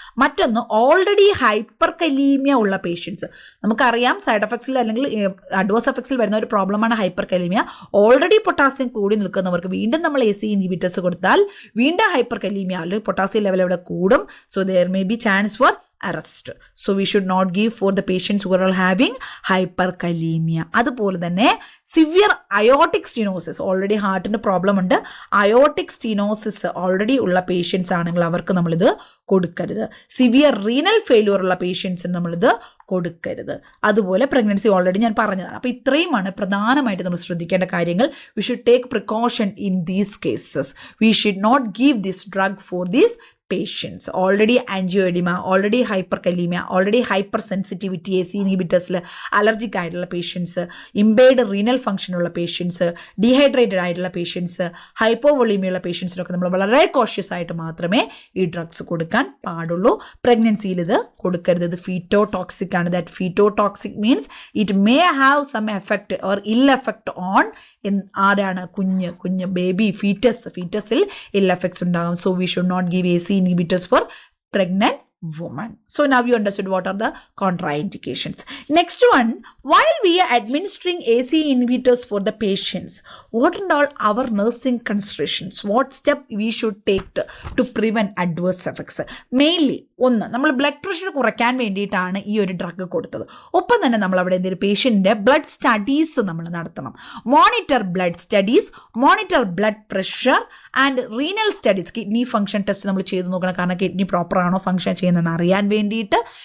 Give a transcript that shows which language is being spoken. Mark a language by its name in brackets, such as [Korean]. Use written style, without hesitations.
[Malayalam] മറ്റൊന്ന്, already hyper kalaemia ഉള്ള patients. നമുക്കറിയാം സൈഡ് എഫക്ട്സിൽ അല്ലെങ്കിൽ അഡ്വേഴ്സ് എഫക്ട്സിൽ വരുന്ന ഒരു പ്രോബ്ലമാണ് ഹൈപ്പർ കലീമിയ. ഓൾറെഡി പൊട്ടാസ്യം കൂടി നിൽക്കുന്നവർക്ക് വീണ്ടും നമ്മൾ ACE ഇൻഹിബിറ്റേഴ്സ് കൊടുത്താൽ വീണ്ടും ഹൈപ്പർ കലീമിയ അല്ലെങ്കിൽ പൊട്ടാസ്യം ലെവൽ അവിടെ കൂടും. [English] So there may be chance for arrest. So we should not give for the patients who are having hyperkalemia. [Malayalam] അതുപോലെ തന്നെ സിവിയർ അയോട്ടിക് സ്റ്റീനോസിസ്, ഓൾറെഡി ഹാർട്ടിൻ്റെ പ്രോബ്ലം ഉണ്ട്, അയോട്ടിക് സ്റ്റീനോസിസ് ഓൾറെഡി ഉള്ള patients ആണെങ്കിൽ അവർക്ക് നമ്മളിത് കൊടുക്കരുത്. സിവിയർ റീനൽ ഫെയിലിയർ ഉള്ള പേഷ്യൻസിന് നമ്മളിത് കൊടുക്കരുത്. അതുപോലെ പ്രഗ്നൻസി ഓൾറെഡി ഞാൻ പറഞ്ഞതാണ്. അപ്പോൾ ഇത്രയുമാണ് പ്രധാനമായിട്ട് നമ്മൾ ശ്രദ്ധിക്കേണ്ട കാര്യങ്ങൾ. [English] We should take precaution in these cases. We should not give this drug for these patients. Already angioedema, already hyperkalemia, already hypersensitivity, [Malayalam] ACE inhibitors allergic ആയിട്ടുള്ള പേഷ്യൻസ്, ഇംപെയർഡ് റീനൽ ഫംഗ്ഷൻ ഉള്ള പേഷ്യൻസ്, ഡീഹൈഡ്രേറ്റഡ് ആയിട്ടുള്ള patients, ഹൈപ്പോവോളീമിയ ഉള്ള പേഷ്യൻസിനൊക്കെ നമ്മൾ വളരെ cautious ആയിട്ട് മാത്രമേ ഈ drugs കൊടുക്കാൻ പാടുള്ളൂ. പ്രഗ്നൻസിയിൽ ഇത് കൊടുക്കരുത്. ഇത് ഫീറ്റോടോക്സിക് ആണ്. [English] That fetotoxic means it may have some effect or ill effect on ആരാണ്? [Malayalam] കുഞ്ഞ് ബേബി ഫീറ്റസിൽ ഇൽ എഫക്ട്സ് ഉണ്ടാകും. [English] So we should not give ACE inhibitors for pregnant woman. So now you understood what are the contraindications. Next one, while we are administering ACE inhibitors for the patients, what are all our nursing considerations? What step we should take to prevent adverse effects? [Malayalam] Mainly, ഒന്ന്, നമ്മൾ blood pressure കുറയ്ക്കാൻ വേണ്ടിയിട്ടാണ് ഈ ഒരു drug കൊടുത്തത്. ഒപ്പം തന്നെ നമ്മൾ അവിടെ എന്തെങ്കിലും പേഷ്യൻ്റെ ബ്ലഡ് സ്റ്റഡീസ് നമ്മൾ നടത്തണം. [English] Monitor blood studies, monitor blood pressure and renal studies. [Malayalam] Kidney function test നമ്മൾ ചെയ്ത് നോക്കണം. കാരണം കിഡ്നി പ്രോപ്പർ ആണോ ഫംഗ്ഷൻ ചെയ്യുന്നതെന്ന് അറിയാൻ വേണ്ടിയിട്ട്.